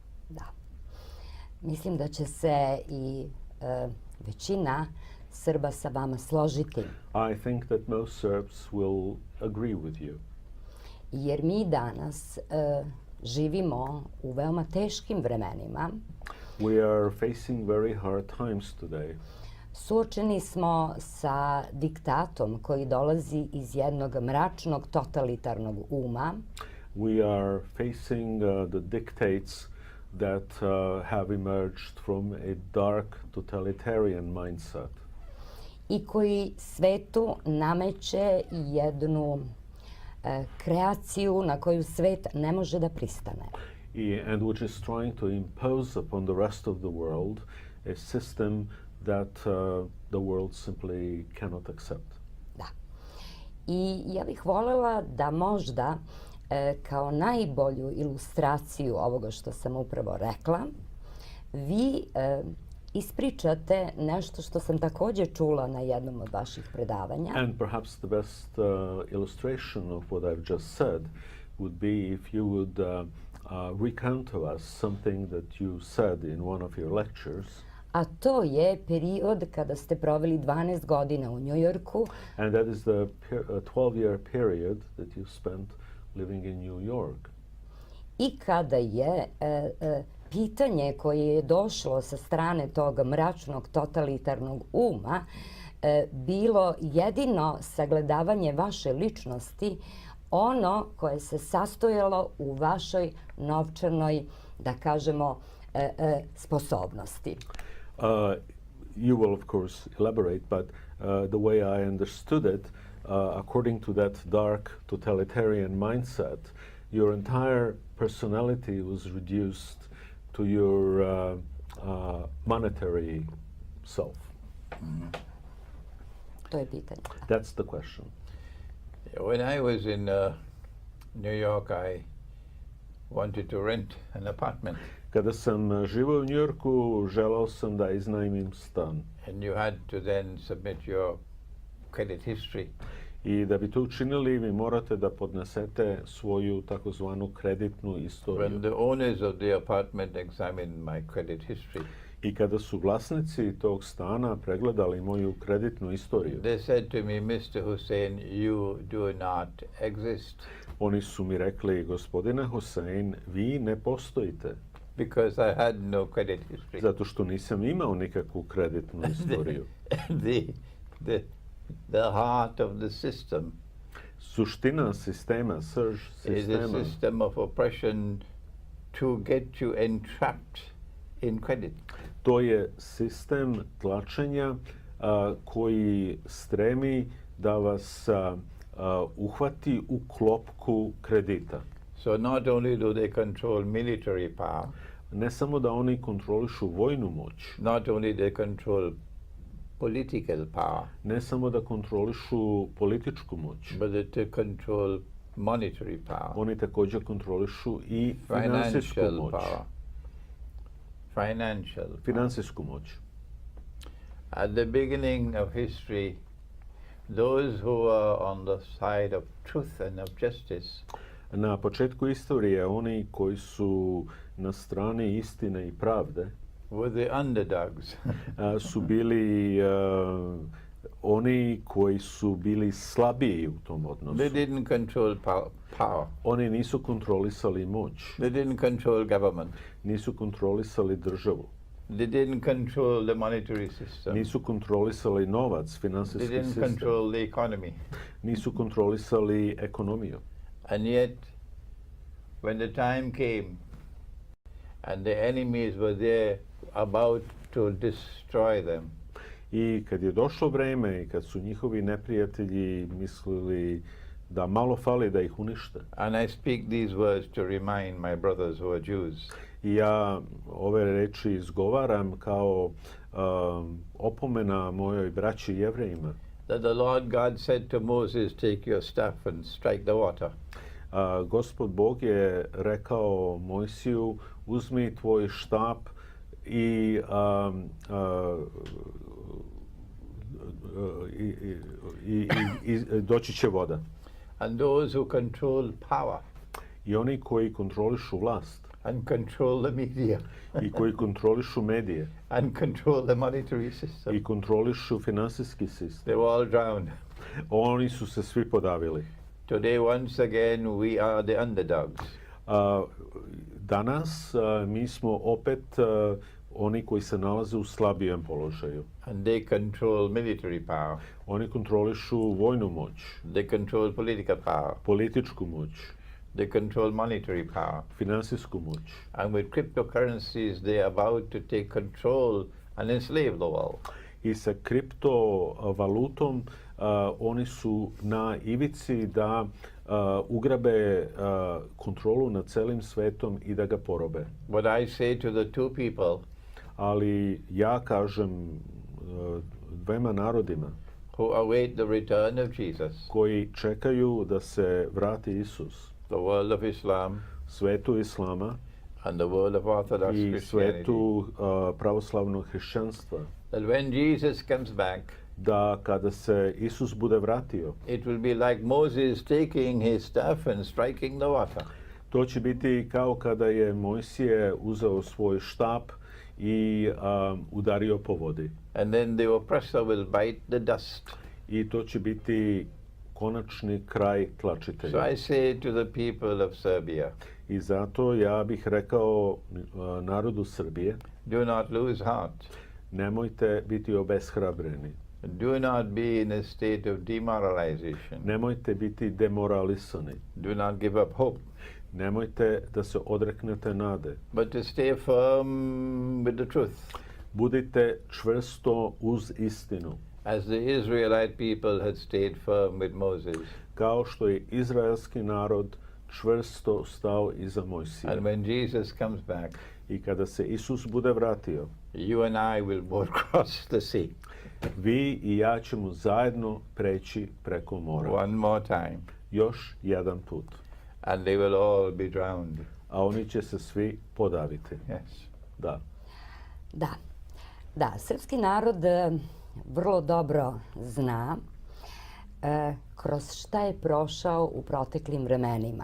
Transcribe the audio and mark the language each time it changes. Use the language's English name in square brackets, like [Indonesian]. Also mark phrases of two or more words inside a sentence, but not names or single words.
[Serbian] Da. Mislim da će se i većina Srba sa vama složiti. [English] I think that most Serbs will agree with you. [Serbian] Jer mi danas živimo u veoma teškim vremenima. [English] We are facing very hard times today. [Serbian] Suočeni smo sa diktatom koji dolazi iz jednog mračnog totalitarnog uma. [English] We are facing the dictates that have emerged from a dark totalitarian mindset. [Serbian] I koji svetu nameće jednu kreaciju na koju svet ne može da pristane. [English] And which is trying to impose upon the rest of the world a system that the world simply cannot accept. [Serbian] Da. I ja bih voljela da možda kao najbolju ilustraciju ovoga što sam upravo rekla, vi ispričate nešto što sam također čula na jednom od vaših predavanja. [English] And perhaps the best illustration of what I've just said would be if you would recount to us something that you said in one of your lectures. [Serbian] A to je period kada ste proveli 12 godina u Njujorku. [English] And that is the 12-year period that you spent living in New York. [Serbian] I kada je pitanje koje je došlo sa strane tog mračnog totalitarnog uma bilo jedino sagledavanje vaše ličnosti, ono koje se sastojalo u vašoj novčanoj, da kažemo, sposobnosti. [English] You will of course elaborate, but the way I understood it, according to that dark totalitarian mindset, your entire personality was reduced to your monetary self. [Serbian] To je pitanje. [English] That's the question. When I was in New York, I wanted to rent an apartment. [Serbian] Kada sam živio u New Yorku, želao sam da iznajmim stan. [English] And you had to then submit your credit history. [Serbian] I da bi to učinili, vi morate da podnesete svoju takozvanu kreditnu istoriju. [English] When the owners of the apartment examined my credit history, [Serbian] I kada su vlasnici tog stana pregledali moju kreditnu istoriju, [English] they said to me, Mr. Hosein, you do not exist. [Serbian] Oni su mi rekli, gospodine Hosein, vi ne postojite. [English] Because I had no credit history. [Serbian] Zato što nisam imao nikakvu kreditnu istoriju. [English] The heart of the system [Serbian] Suština sistema, srž sistema, [English] is a system of oppression to get you entrapped in credit. [Serbian] To je sistem tlačenja koji stremi da vas uhvati u klopku kredita. [English] So not only do they control military power, [Serbian] Ne samo da oni kontrolišu vojnu moć, [English] not only they control political power, [Serbian] ne samo da kontrolišu političku moć, [English] but they control monetary power, [Serbian] oni također kontrolišu i finansijsku financial moć. [English] power, financial power. [Serbian] Finansijsku moć. [English] At the beginning of history, those who are on the side of truth and of justice [Serbian] Na početku istorije oni koji su na strani istine i pravde [English] were the underdogs. [Serbian] su bili oni koji su bili slabiji u tom odnosu. [English] They didn't control power. [Serbian] Oni nisu kontrolisali moć, [English] They didn't control government. [Serbian] nisu kontrolisali državu, [English] They didn't control the monetary system. [Serbian] nisu kontrolisali novac, They finansijski didn't sistem, [English] control the economy. [Serbian] nisu kontrolisali ekonomiju. [English] And yet, when the time came and the enemies were there about to destroy them, [Serbian] I kad je došlo vreme i kad su njihovi neprijatelji mislili da malo fali da ih unište. [English] and I speak these words to remind my brothers who are Jews, [Serbian] I ja ove reči izgovaram kao opomena mojoj braći Jevrejima. [English] that the Lord God said to Moses, take your staff and strike the water. [Serbian] Gospod Bog je rekao Mojsiju, uzmi tvoj štap i doći će voda. [English] And those who control power [Serbian] I oni koji kontrolišu vlast [English] and control the media [Serbian] i koji kontrolišu medije [English] and control the monetary system. [Serbian] i kontrolišu finansijski sistem. [English] They were all drowned. [Serbian] Oni su se svi podavili. [English] Today, once again, we are the underdogs. [Serbian] Danas mi smo opet oni koji se nalaze u slabijem položaju. [English] And they control military power. [Serbian] Oni kontrolišu vojnu moć, [English] They control political power. [Serbian] političku moć, [English] They control monetary power. [Serbian] finansijsku moć. [English] And with cryptocurrencies, they are about to take control and enslave the world. [Serbian] I sa kriptovalutom oni su na ivici da ugrabe kontrolu nad celim svetom i da ga porobe. [English] What I say to the two people [Serbian] Ali ja kažem dvema narodima [English] who await the return of Jesus, [Serbian] koji čekaju da se vrati Isus, [English] the world of Islam [Serbian] svetu Islama [English] and the world of Orthodox i Christianity, [Serbian] svetu pravoslavnog hrišćanstva, [English] that when Jesus comes back, [Serbian] da kada se Isus bude vratio, [English] it will be like Moses taking his staff and striking the water. [Serbian] to će biti kao kada je Mojsije uzeo svoj štap i udario po vodi. [English] And then the oppressor will bite the dust. [Serbian] I to će biti konačni kraj So tlačitelja. [English] I say to the people of Serbia, [Serbian] I zato ja bih rekao narodu Srbije, [English] do not lose heart. [Serbian] nemojte biti obeshrabreni, [English] Do not be in a state of demoralization. [Serbian] nemojte biti demoralisani, [English] Do not give up hope, [Serbian] nemojte da se odreknete nade. [English] but to stay firm with the truth, [Serbian] Budite čvrsto uz istinu, [English] as the Israelite people had stayed firm with Moses. [Serbian] kao što je izraelski narod čvrsto stao iza Mojsija. [English] And when Jesus comes back, [Serbian] I kada se Isus bude vratio, [English] you and I will both cross the sea [Serbian] vi i ja ćemo zajedno preći preko mora. [English] one more time, [Serbian] Još jedan put. [English] and they will all be drowned. [Serbian] A oni će se svi podaviti. [English] Yes. [Serbian] Da. Da, srpski narod vrlo dobro zna kroz šta je prošao u proteklim vremenima.